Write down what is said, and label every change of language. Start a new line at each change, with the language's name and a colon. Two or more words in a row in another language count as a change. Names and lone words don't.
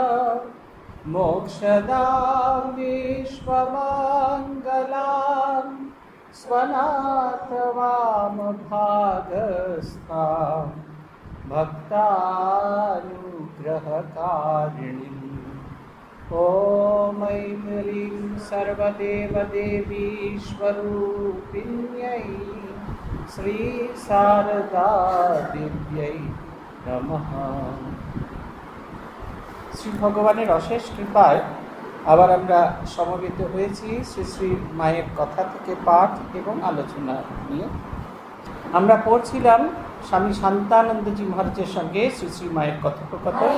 Sanskrit: मोक्षदां विश्वमङ्गलां स्वनाथवामभागस्थां भक्तानुग्रहकारिणीम् ॐ ऐं सर्वदेवदेवीश्वरूपिण्यै श्रीशारदादेव्यै नमः।
Bangla: শ্রী ভগবানের অশেষ কৃপায় আবার আমরা সমবেত হয়েছি শ্রী শ্রী মায়ের কথা থেকে পাঠ এবং আলোচনা নিয়ে। আমরা পড়ছিলাম স্বামী শান্তানন্দজি মহারাজের সঙ্গে শ্রী শ্রী মায়ের কথোপকথন।